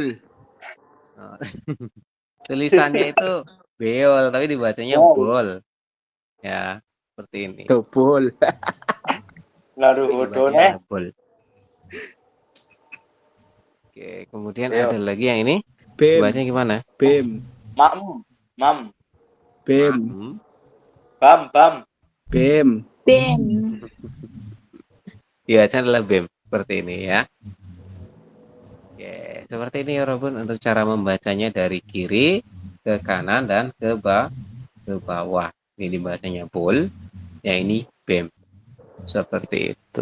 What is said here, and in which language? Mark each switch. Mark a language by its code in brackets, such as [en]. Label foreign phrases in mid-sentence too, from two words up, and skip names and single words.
[id] Oh, tulisannya itu beol, tapi dibacanya Bol. bol. Ya, seperti ini. Tuh, bol. Lalu Tapi bodoh dibacanya bol. Oke, kemudian Beol. ada lagi yang ini. Bem. Dibacanya gimana? Bem. Mam. Mam. Bem. Bam. Bam. Bem. BEM. Dibacanya adalah bem. Seperti ini ya. Oke, seperti ini ya Robun untuk cara membacanya dari kiri ke kanan dan ke bawah. Ini dibacanya bol, yang ini bem. Seperti itu.